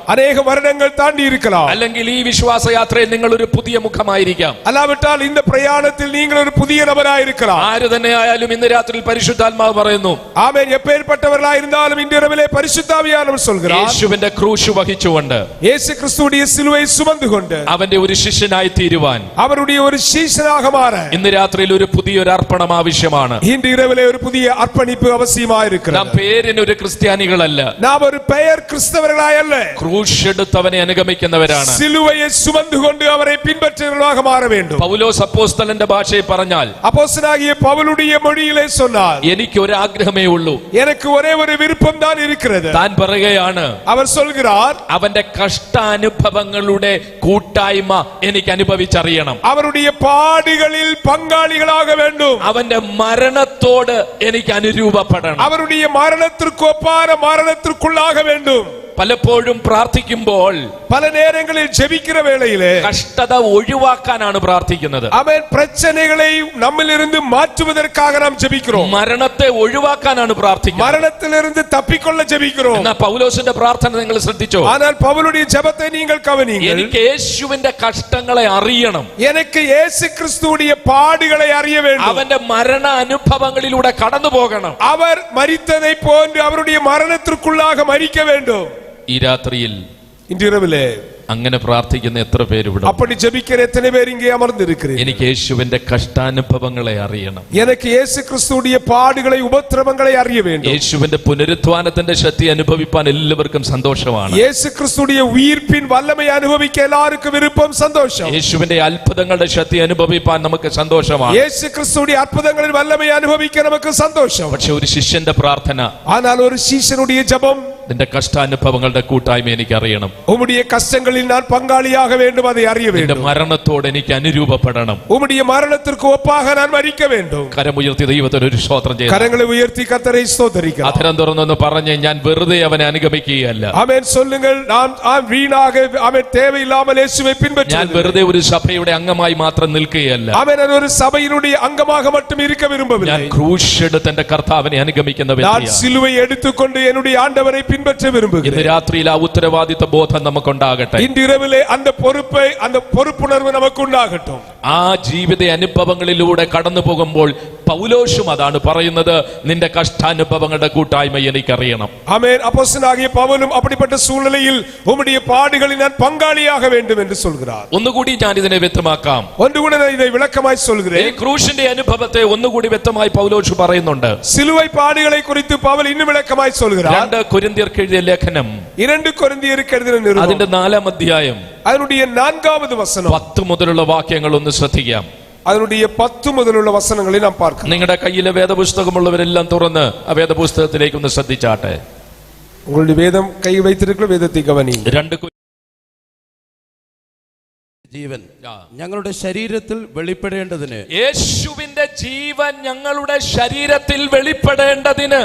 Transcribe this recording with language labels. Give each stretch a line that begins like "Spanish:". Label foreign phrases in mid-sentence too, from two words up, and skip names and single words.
Tamil: அநேக வருடங்கள் தாண்டி இருக்கலாம்.
Malayalam: അല്ലെങ്കിൽ ഈ വിശ്വാസയാത്രയിൽ നിങ്ങൾ ഒരു പുതിയ മുഖമായിരിക്കാം.
Tamil: அல்லாவிட்டால் இந்த பிரயாணத்தில் நீங்கள் ஒரு புதிய நபராக இருக்கலாம்.
Malayalam: ആര് തന്നെ ആയാലും ഇന്ന് രാത്രിയിൽ പരിശുദ്ധാത്മാവ് പറയുന്നു,
Tamil: ஆமென். எப்பேற்பட்டவர்களாக கிறிஸ்தவர்களாயிருந்தாலும் இந்த இரவிலே பரிசுத்த ஆவியானவர் சொல்கிறார்,
Malayalam: യേശുവിന്റെ ക്രൂശ് വഹിച്ചുകൊണ്ട്
Tamil: இயேசு கிறிஸ்துவுடைய சிலுவை சுமந்து கொண்டு
Malayalam: അവന്റെ ഒരു ശിഷ്യനായി തീരുവാൻ
Tamil: அவருடைய ஒரு சீஷனாக மாற
Malayalam: ഇന്ന് രാത്രിയിൽ ഒരു പുതിയൊരു അർപ്പണം ആവശ്യമാണ്.
Tamil: இன்று இரவிலே ஒரு புதிய அர்ப்பணிப்பு அவசியமாயிருக்கிறது.
Malayalam: നാം പേരിന് ഒരു ക്രിസ്ത്യാനികളല്ല,
Tamil: நாம் ஒரு பெயர் கிறிஸ்தவர்களாய் அல்ல,
Malayalam: ക്രൂശ് എടുത്തവനെ അനുഗമിക്കുന്നവരാണ്.
Tamil: சிலுவையை சுமந்து கொண்டு அவரை பின்பற்றுகிறவர்களாக மாற வேண்டும்.
Malayalam: പൗലോസ് അപ്പോസ്തലന്റെ ഭാഷയിൽ പറഞ്ഞാൽ,
Tamil: அப்போஸ்தலனாகிய பவுலுடைய மொழியிலே சொன்னார்,
Malayalam: എനിക്ക് ഒരു ആഗ്രഹമേ ഉള്ളൂ,
Tamil: எனக்கு ஒரே ஒரு விருப்பம் தான் இருக்கிறது.
Malayalam: താൻ പറയുകയാണ്,
Tamil: அவர் சொல்கிறார்,
Malayalam: അവന്റെ കഷ്ടാനുഭവങ്ങളുടെ കൂട്ടായ്മ എനിക്ക് അനുഭവിച്ചറിയണം,
Tamil: அவருடைய பாடுகளில் பங்காளிகளாக வேண்டும்,
Malayalam: അവന്റെ മരണത്തോട് എനിക്ക് അനുരൂപപ്പെടണം,
Tamil: அவருடைய மரணத்திற்கு ஒப்பான மரணத்திற்குள்ளாக வேண்டும்.
Malayalam: പലപ്പോഴും പ്രാർത്ഥിക്കുമ്പോൾ
Tamil: பல நேரங்களில் ஜெபிக்கிற வேளையிலே
Malayalam: കഷ്ടത ഒഴിവാക്കാനാണ് പ്രാർത്ഥിക്കുന്നത്.
Tamil: அவன் பிரச்சனைகளை நம்மிலிருந்து மாற்றுவதற்காக நாம் ஜெபிக்கிறோம்,
Malayalam: മരണത്തെ ഒഴിവാക്കാനാണ് പ്രാർത്ഥിക്കുന്നത്.
Tamil: மரணத்திலிருந்து தப்பிக்கொள்ள ஜெபிக்கிறோம்.
Malayalam: എന്നാ പൗലോസിന്റെ പ്രാർത്ഥന നിങ്ങൾ ശ്രദ്ധിച്ചോ?
Tamil: ஆனால் பவுலுடைய ஜெபத்தை நீங்கள் கவனியுங்கள்.
Malayalam: എനിക്ക് യേശുവിന്റെ കഷ്ടങ്ങളെ അറിയണം,
Tamil: எனக்கு இயேசு கிறிஸ்துவுடைய பாடுகளை அறிய வேண்டும்,
Malayalam: അവന്റെ മരണ അനുഭവങ്ങളിലൂടെ കടന്നു പോകണം.
Tamil: அவர் மரித்ததை போன்று அவருடைய மரணத்திற்குள்ளாக மரிக்க வேண்டும்.
Malayalam: ഈ രാത്രിയിൽ
Tamil: இன்றிரவிலே
Malayalam: അങ്ങനെ പ്രാർത്ഥിക്കുന്ന എത്ര പേര് ഇവിടെ?
Tamil: அப்படி ஜெபிக்கிற எத்தனை பேர் இங்கே அமர்ந்திருக்கிறீர்கள்?
Malayalam: എനിക്ക് യേശുവിന്റെ കഷ്ടാനുഭവങ്ങളെ അറിയണം,
Tamil: எனக்கு இயேசு கிறிஸ்துவுடைய பாடுகளை உபத்திரவங்களை அறிய வேண்டும்.
Malayalam: യേശുവിന്റെ പുനരുത്ഥാനത്തിന്റെ ശക്തി അനുഭവിപ്പാൻ എല്ലാവർക്കും സന്തോഷമാണ്.
Tamil: இயேசு கிறிஸ்துவுடைய உயிர்ப்பின் வல்லமை அனுபவிக்க எல்லாருக்கும் விருப்பம், சந்தோஷம்.
Malayalam: യേശുവിന്റെ അത്ഭുതങ്ങളുടെ ശക്തി അനുഭവിപ്പാൻ നമുക്ക് സന്തോഷമാണ്.
Tamil: இயேசு கிறிஸ்துவுடைய அற்புதங்களின் வல்லமை அனுபவிக்க நமக்கு சந்தோஷம்.
Malayalam: പക്ഷെ ഒരു ശിഷ്യന്റെ പ്രാർത്ഥന,
Tamil: ஆனால் ஒரு சீஷனுடைய ஜெபம்,
Malayalam: നിന്റെ കഷ്ടാനുഭവങ്ങളുടെ കൂട്ടായ്മ എനിക്ക് അറിയണം,
Tamil: உம்முடைய கஷ்டங்களில் நான் பங்காளியாக வேண்டும், அதை அறிய
Malayalam: നിന്റെ
Tamil: வேண்டும்,
Malayalam: മരണത്തോട് എനിക്ക് അനുരൂപപ്പെടണം.
Tamil: உம்முடைய மரணத்திற்கு ஒப்பாக நான் மரிக்க வேண்டும்.
Malayalam: കരമുയർത്തി ദൈവത്തിന് ഒരു സ്തോത്രം ചെയ്തു.
Tamil: கரங்களை உயர்த்தி கர்த்தரை ஸ்தோத்திரிக்கலாம்.
Malayalam: അധരം തുറന്നൊന്ന് പറഞ്ഞ്, ഞാൻ വെറുതെ അവനെ അനുഗമിക്കുകയല്ല,
Tamil: ஆமென் சொல்லுங்கள். நாம் வீணாக ஆமென் தேவையில்லாமல் இயேசுவை
Malayalam: ഞാൻ
Tamil: பின்பற்றுகிறோம்.
Malayalam: വെറുതെ ഒരു സഭയുടെ അംഗമായി മാത്രം നിൽക്കുകയല്ല,
Tamil: ஆமென் ஒரு சபையினுடைய அங்கமாக மட்டும் இருக்க
Malayalam: ഞാൻ
Tamil: விரும்பவில்லை.
Malayalam: ക്രൂശ് എടുത്ത് എന്റെ കർത്താവിനെ അനുഗമിക്കുന്ന
Tamil: நான்
Malayalam: വ്യക്തിയാണ്.
Tamil: சிலுவை எடுத்துக்கொண்டு என்னுடைய ஆண்டவரை பின்பற்ற விரும்புகிறேன்.
Malayalam: ഇന്ന് രാത്രിയിൽ ആ ഉത്തരവാദിത്വ ബോധം നമുക്കുണ്ടാകട്ടെ.
Tamil: இன்று இரவிலே அந்த பொறுப்புணர்வு நமக்கு உண்டாகட்டும்.
Malayalam: ആ ജീവിത അനുഭവങ്ങളിലൂടെ കടന്നു പോകുമ്പോൾ പൗലോസും അതാണ് പറയുന്നത്, നിന്റെ കഷ്ടാനുഭവങ്ങളുടെ കൂട്ടായ്മ എനിക്കറിയണം.
Tamil: ஆமென். அப்போஸ்தலனாகிய பவுலும் அப்படிப்பட்ட சூழ்நிலையில் உம்முடைய பாடுகளில் நான் பங்காளியாக வேண்டும் என்று சொல்கிறார்.
Malayalam: ഒന്നുകൂടി ഞാൻ ഇതിനെ വ്യക്തമാക്കാം.
Tamil: ஒன்று கூட நான் இதை விளக்கமாய்
Malayalam: ഈ
Tamil: சொல்கிறேன்.
Malayalam: ക്രൂശിന്റെ അനുഭവത്തെ ഒന്നുകൂടി വ്യക്തമായി പൗലോസ് പറയുന്നുണ്ട്.
Tamil: சிலுவை பாடுகளை குறித்து பவுல் இன்னும் விளக்கமாய் சொல்கிறார்.
Malayalam: 2 കൊരിന്ത്യർക്ക് എഴുതിയ ലേഖനം 2 കൊരിന്ത്യർക്ക് എഴുതിയ നിരുപമം അതിന്റെ 4-ാം അധ്യായം
Tamil: அதனுடைய 4வது வசனம்,
Malayalam: 10 മുതലുള്ള വാക്യങ്ങൾ ഒന്ന് ശ്രദ്ധിക്കാം.
Tamil: அதனுடைய 10 முதலுள்ள வசனங்களை நாம் பார்க்கலாம்.
Malayalam: നിങ്ങളുടെ കയ്യിലെ വേദപുസ്തകമുള്ളവരെല്ലാം തുറന്ന് ആ വേദപുസ്തകത്തിലേക്ക് ഒന്ന് ശ്രദ്ധിച്ചാട്ടെ.
Tamil: உங்களுடைய வேதம் கை வைத்திருக்கிற வேதத்தை கவனியுங்கள்.
Malayalam: 2 ജീവൻ ഞങ്ങളുടെ ശരീരത്തിൽ വെളിപ്പെടേണ്ടതിന്, യേശുവിന്റെ ജീവൻ ഞങ്ങളുടെ ശരീരത്തിൽ വെളിപ്പെടേണ്ടതിന്,